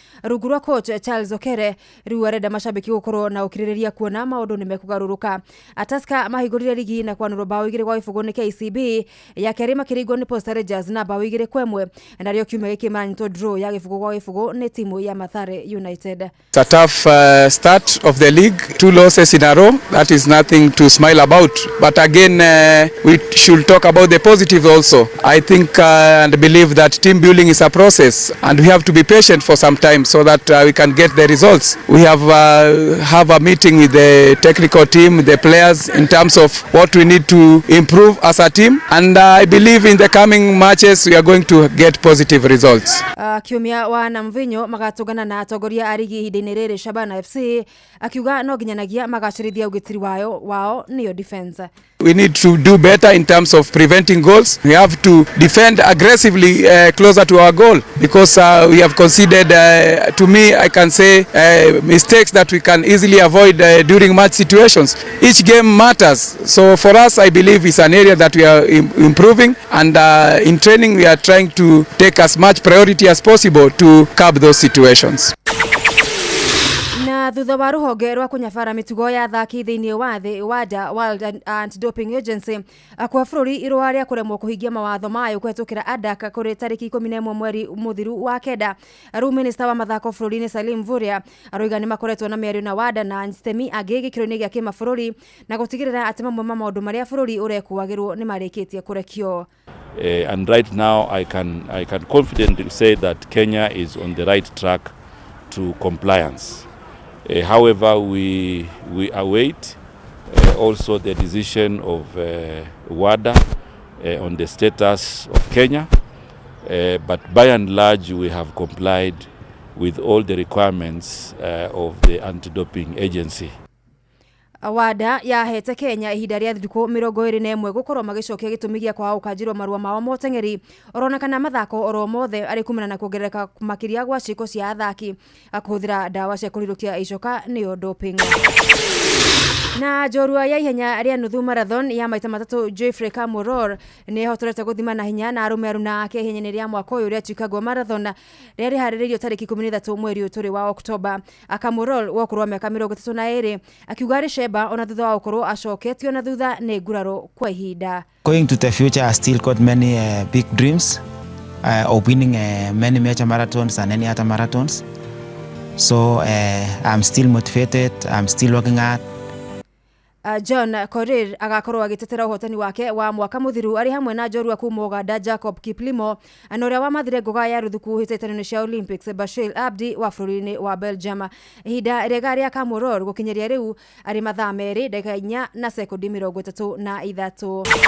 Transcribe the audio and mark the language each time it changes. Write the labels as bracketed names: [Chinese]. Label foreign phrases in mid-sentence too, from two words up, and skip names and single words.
[Kikuyu] Rungu rwa coach Charles Okere, rĩu arenda mashabiki gũkorwo na ũkirĩrĩria kuona maũndũ nĩ mekũgarũrũka. A, Tusker mahingũrire rigi na kwanũrwo bao igĩrĩ gwa gĩbũgũ nĩ K C B, ya kerĩ makĩringwo nĩ Posta Rangers na bao igĩrĩ kwa ĩmwe, narĩo kiumia gĩkĩ maranyitwo draw ya gĩbũgũ gwa gĩbũgũ nĩ timu ya Mathare United. [English] It's a tough, uh, start of the league, two losses in a row, that is nothing to smile about. But again, uh, we should talk about the positive also. I think, uh, and believe that team building is a process, and we have to be patient for some time so that, uh, we can get the results. We have, uh, have a meeting with the technical team, the players, in terms of what we need to improve as a team, and, uh, I believe in the coming matches we are going to get positive results. [Kikuyu] Uh, kiumia wa Namvinyo magatũngana na atongoria a rigi ihinda-inĩ rĩrĩ, Shabana F C, akiuga no nginyanagia magacĩrithia ũgitĩri wayo, wao nĩyo defense. [English] We need to do better in terms of preventing goals. We have to defend aggressively, uh, closer to our goal because, uh, we have conceded, uh, to me, I can say, uh, mistakes that we can easily avoid, uh, during match situations. Each game matters. So for us, I believe it's an area that we are im-, improving, and, uh, in training we are trying to take as much priority as possible to curb those situations. [Kikuyu] Na thutha wa rũhonge rwa kũnyabara mĩtugo ya athaki thĩinĩ wa thĩ, wada, World An-, Anti-Doping Agency, akwa bũrũri irũa rĩa kũremwo kũhingia mawatho mayo kũhetũkĩra adak kũrĩ tarĩki ikũmi na ĩmwe mweri mũthiru wa kenda. Rĩu minista wa mathako bũrũri-inĩ Salim Mvurya aroiga nĩ makoretwo na mĩario na wada na itemi angĩ gĩkĩro-inĩ gĩa kĩmabũrũri na gũtigĩrĩra atĩ mamwe ma maũndũ marĩa bũrũri ũrekuagĩrwo nĩ marĩkĩtie kũrekio. [English] Eh, and right now I can, I can confidently say that Kenya is on the right track to compliance. Eh, however, we, we await, eh, also the decision of, eh, wada, eh, on the status of Kenya. Eh, but by and large, we have complied with all the requirements, eh, of the anti-doping agency. [Kikuyu] wada yahete Kenya ihinda rĩa thikũ mĩrongo ĩrĩ na ĩmwe gũkorwo magĩcokia gĩtũmi gĩa kwaga gũkanjĩrwo marũa mao ma ũteng'eri, oro na kana mathako oro mothe, arĩ kumana na kuongerereka makĩria gwa ciĩko cia athaki, a kũhũthĩra ndawa cia kũrirũkia icoka, nĩyo doping. Na njorua ya ihenya rĩa nuthu marathon ya maita matatũ, Geoffrey Kamworor, nĩ ehotorete gũthima na hinya na arũme aruna ake ihenya-inĩ rĩa mwaka ũyũ rĩa Chicago Marathon, rĩrĩa rĩharĩrĩirio tarĩki ikũmi na ithatũ mweri ũyũ tũrĩ wa Oktoba. A Kamworor, wa ũkũrũ wa mĩaka mĩrongo ĩtatũ na ĩrĩ, akiuga arĩ cemba ona thutha wa gũkorwo acoketio na thutha nĩ nguraro kwa ihinda. [English] Going to the future, I still got many, uh, big dreams, uh, of winning, uh, many major marathons and any other marathons. So, uh, I'm still motivated, I'm still working hard. [Kikuyu] Uh, John Korir agakorwo agĩtetera ũhotani wake wa mwaka mũthiru arĩ hamwe na njorua kuma Uganda, Jacob Kiplimo, na ũrĩa wamathire ngoga ya rũthuku hĩtahĩtano-inĩ cia Olympics, Bashir Abdi wa bũrũri-inĩ wa Belgium. Ihinda rĩega rĩa Kamworor gũkinyĩria rĩu arĩ mathaa merĩ, ndagĩka inya na sekondi mĩrongo ĩtatũ na ithatũ.